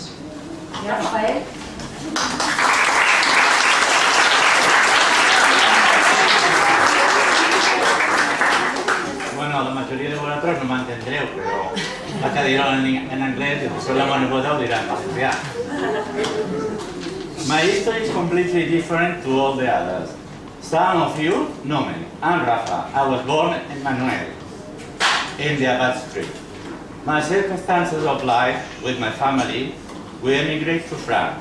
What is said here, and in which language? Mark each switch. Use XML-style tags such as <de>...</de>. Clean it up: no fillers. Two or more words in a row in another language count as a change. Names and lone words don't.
<ca>I ara, Rafael. Bueno, la majoria de vosaltres no m'entendreu, però vaig a dir-ho en anglès i després la meva neboda ho dirà en valencià.</ca> <en>My history is completely different to all the others. Some of you know me. I'm Rafa. I was born in Manuel, in the Abad Street. My circumstances of life with my family, we emigrated to France.</en>